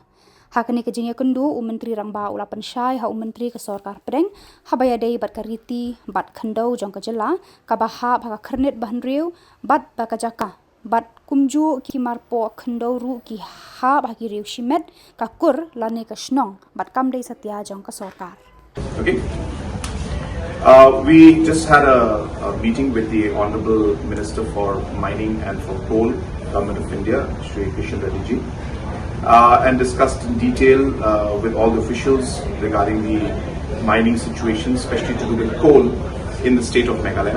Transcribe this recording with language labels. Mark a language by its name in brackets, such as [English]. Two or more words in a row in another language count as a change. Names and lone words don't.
[Khasi] Hakani ke jingya Kynduh Myntri rangba ula pensyai ha Myntri ke Sorkar Pdeng habaya dei bat kariti bat Kynduh jong Khubborjylla ka baha ba kernit bahnriu bat ba kajaka bat kumju ki marpo Kynduh ru ki ha ba ki riu shimet ka kur lani ka shnong bat kamdei satya jong ka Sorkar. [English] Okay. We just had a meeting with the Honorable Minister for Mining and for Coal, Government of India, Shri Kishan Reddy ji, and discussed in detail with all the officials regarding the mining situation, especially to do with coal in the state of Meghalaya.